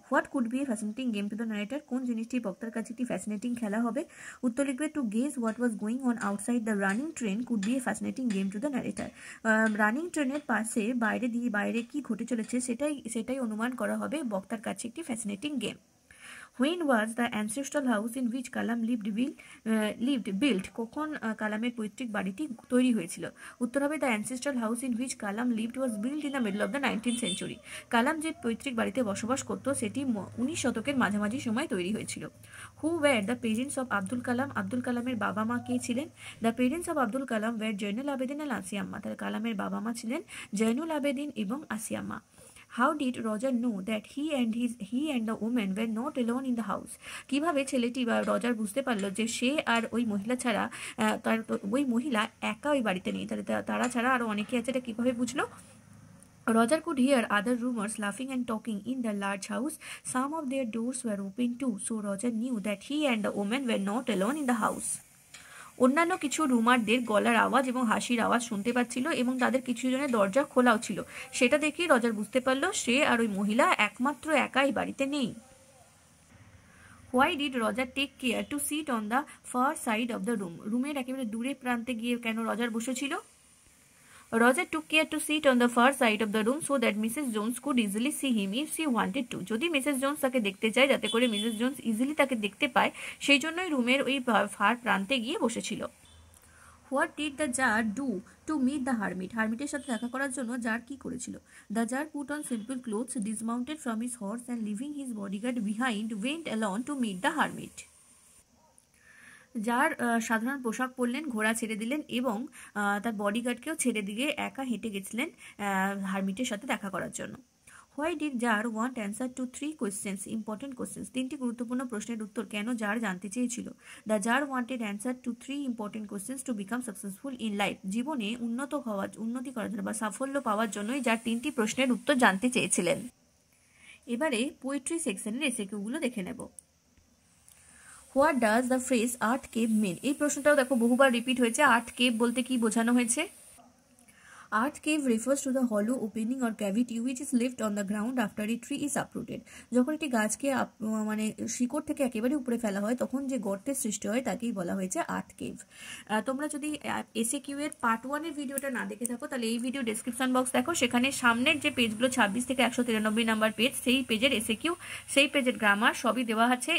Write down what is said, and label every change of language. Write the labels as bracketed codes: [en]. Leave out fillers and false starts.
[en] What could be a fascinating game to the narrator? [bn] কোন জিনিসটি বক্তার কাছে একটি ফ্যাসিনেটিং খেলা হবে? উত্তর লিখবে [en] To gauge what was going on outside the running train could be a fascinating game to the narrator. [bn] Running ট্রেনের পাশে বাইরে কি ঘটে চলেছে সেটাই অনুমান করা হবে বক্তার কাছে একটি fascinating game. [en] When was the ancestral house in which Kalam lived built? [bn] কখন কালামের পৈতৃক বাড়িটি তৈরি হয়েছিল? উত্তর হবে [en] The ancestral house in which Kalam lived was built in the middle of the 19th century. [bn] কালাম যে পৈতৃক বাড়িতে বসবাস করত সেটি 19 শতকের মাঝামাঝি সময় তৈরি হয়েছিল। [en] Who were the parents of Abdul Kalam? [bn] Abdul কালামের বাবা মা কে ছিলেন? [en] The parents of Abdul Kalam were Jainul Abedin and Asiya Amma. [bn] তার কালামের বাবা মা ছিলেন জয়নুল আবেদিন এবং আসিয়া আম্মা। [en] How did Roger know that he and the woman were not alone in the house? [bn] কিভাবে ছেলেটি বা রজার বুঝতে পারলো যে সে আর ওই মহিলা ছাড়া ওই মহিলা একা ওই বাড়িতে নেই, তারা ছাড়া আরো অনেকে আছে, এটা কিভাবে বুঝলো? [en] Roger could hear other roomers laughing and talking in the large house. Some of their doors were open too, so Roger knew that he and the woman were not alone in the house. [bn] অন্যান্য কিছু রুমারদের গলার আওয়াজ এবং হাসির আওয়াজ শুনতে পাচ্ছিল এবং তাদের কিছু জনের দরজা খোলাও ছিল। সেটা দেখে রজার বুঝতে পারলো সে আর ওই মহিলা একমাত্র একাই বাড়িতে নেই। [en] Why did Roger take care to sit on the far side of the room? [bn] রুমের একেবারে দূরে প্রান্তে গিয়ে কেন রজার বসেছিল? [en] Roger took care to sit on the far side of the room so that Mrs. Jones could easily see him if she wanted to. [bn] যদি Mrs Jones তাকে দেখতে চায়, যাতে করে মিসেস জোন্স ইজিলি তাকে দেখতে পায়, সেই জন্যই রুমের ওই ফার প্রান্তে গিয়ে বসেছিল। [en] What did the tsar do to meet the hermit? [bn] হারমিটের সাথে দেখা করার জন্য জার কি করেছিল? [en] The tsar put on simple clothes, dismounted from his horse and leaving his bodyguard behind went alone to meet the hermit. [bn] যার সাধারণ পোশাক পরলেন, ঘোড়া ছেড়ে দিলেন এবং তার বডিগার্ডকেও ছেড়ে দিয়ে একা হেঁটে গেছিলেন হারমিটের সাথে দেখা করার জন্য। [en] Why did tsar want answer to 3 questions, important questions? [bn] 3টি গুরুত্বপূর্ণ প্রশ্নের উত্তর কেন জার জানতে চেয়েছিল? [en] The tsar wanted answer to 3 important questions to become successful in life. [bn] জীবনে উন্নতি করার জন্য বা সাফল্য পাওয়ার জন্যই যার 3টি প্রশ্নের উত্তর জানতে চেয়েছিলেন। এবারে পোয়েট্রি সেকশনের এসএকিউগুলো দেখে নেব। [en] What does the phrase art cave mean? [bn] এই প্রশ্নটাও দেখো বহুবার রিপিট হয়েছে। আর্ট কেভ বলতে কি বোঝানো হয়েছে? [en] Earth cave refers to the hollow opening or cavity which is left on the ground after a tree is uprooted. [bn] যখন একটি গাছকে মানে শিকড় থেকে একেবারে উপরে ফেলা হয় তখন যে গর্তের সৃষ্টি হয় তাকেই বলা হয়েছে আর্থ কেভ। তোমরা যদি এসএকিউ এর পার্ট 1 এর ভিডিওটা না দেখে থাকো তাহলে এই ভিডিও ডেসক্রিপশন বক্স দেখো, সেখানে সামনের যে পেজগুলো 26 থেকে 193 নাম্বার পেজ, সেই পেজের এসএকিউ, সেই পেজের গ্রামার সবই দেওয়া আছে।